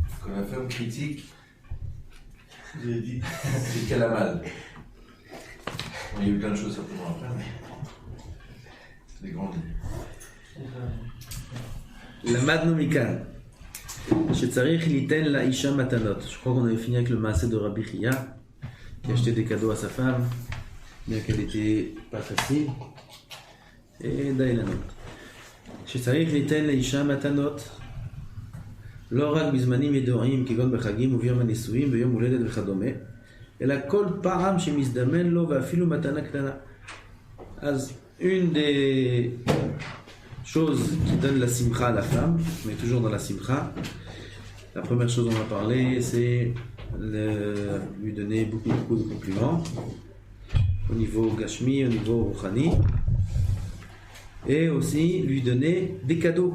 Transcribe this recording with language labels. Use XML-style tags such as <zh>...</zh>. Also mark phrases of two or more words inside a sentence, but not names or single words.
<fr>Quand la femme critique, j'ai dit, c'est qu'elle a mal. Bon, il y a eu plein de choses certainement à faire, mais c'est des grandes lignes.</fr> <he>למדנו מכאן שצריך ליתן לאישה מתנות.</he> <fr>Je crois qu'on avait fini avec le maaseh de Rabbi Chia qui achetait des cadeaux à sa femme bien qu'elle était pas facile et</fr> <he>די לנו שצריך ליתן לאישה מתנות לא רק בזמנים ידועים כגון בחגים וביום הנישואים ביום הולדת וכדומה אלא כל פעם שמזדמן לו ואפילו מתנה קטנה.</he> <fr>אז une des choses qui donne la simcha à la femme, mais toujours dans la simcha. La première chose dont on va parler, c'est lui donner beaucoup de compliments au niveau gashmi, au niveau ruchani, et aussi lui donner des cadeaux.</fr>